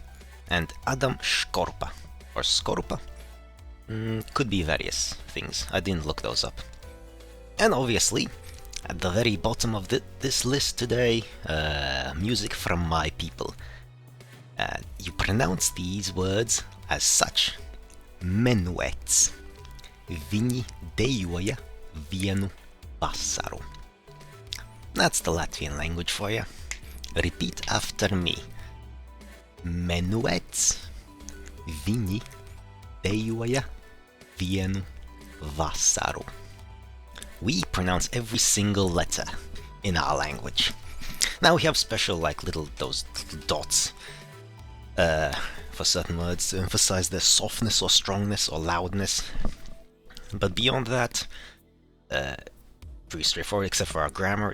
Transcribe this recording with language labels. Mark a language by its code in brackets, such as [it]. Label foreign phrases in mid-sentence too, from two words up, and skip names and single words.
[en] And Adam Szkorpa, or Skorpa. Could be various things. I didn't look those up. And obviously, at the very bottom of this list today, music from my people. You pronounce these words as such. [lv] Menuets. Viņi dejoja vienu vasaru. [en] That's the Latvian language for you. Repeat after me. [lv] Menuets. Viņi dejoja vienu vasaru. [en] We pronounce every single letter in our language. Now we have special, like, those dots for certain words to emphasize their softness or strongness or loudness. But beyond that, pretty straightforward, except for our grammar.